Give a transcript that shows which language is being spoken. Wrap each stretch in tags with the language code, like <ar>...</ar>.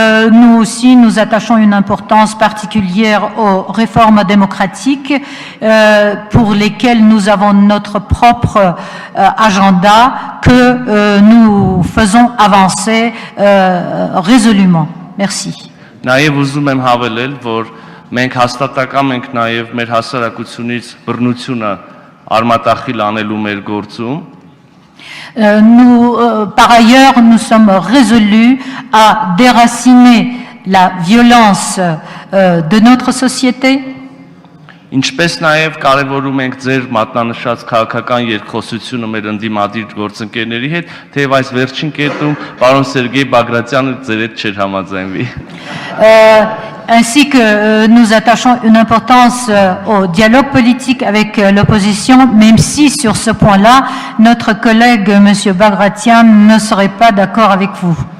<fr>Nous aussi, nous attachons une importance particulière aux réformes démocratiques pour lesquelles nous avons notre propre agenda que nous faisons avancer résolument. Merci.</fr> <hy>Նաև ուզում եմ հավելել, որ մենք հաստատակամ ենք նաև մեր հասարակությունից բռնությունը արմատախիլ անելու մեր գործում</hy> <fr>Par ailleurs, nous sommes résolus à déraciner la violence de notre société.</fr> <hy>Ինչպես նաև կարևորում ենք ձեր մատնանշած քաղաքական երկխոսությունը մեր ընդդիմադիր գործընկերների հետ, թեև այս վերջին կետում պարոն Սերգեյ Բագրատյանը ձեր հետ չէր համաձայնվի։</hy> <fr>Ainsi que nous attachons une importance au dialogue politique avec l'opposition, même si sur ce point-là, notre collègue M. Bagration ne serait pas d'accord avec vous.</fr>